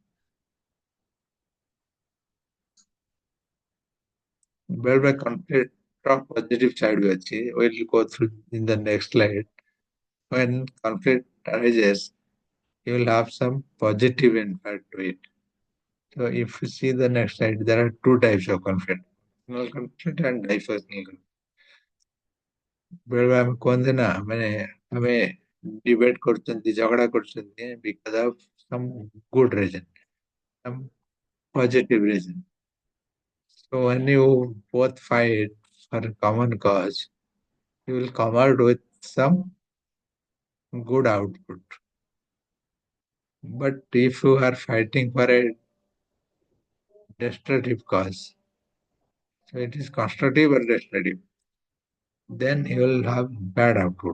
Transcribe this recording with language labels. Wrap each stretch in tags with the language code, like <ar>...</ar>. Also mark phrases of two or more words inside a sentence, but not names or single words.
<en>Whereby conflict of positive side we'll go through in the next slide. When conflict arises, you will have some positive impact to it. So if you see the next slide, there are two types of conflict. Functional conflict and dysfunctional conflict.</en> <or>बेଳେବେଳେ ଆମେ କୁହନ୍ତି ନା ମାନେ ଆମେ debate କରୁଛନ୍ତି ଝଗଡା କରୁଛନ୍ତି</or> <en>because of some good reason, some positive reason. So when you both fight for a common cause, you will come out with some good output. But if you are fighting for a destructive cause, so it is constructive or destructive, then you will have bad output.</en>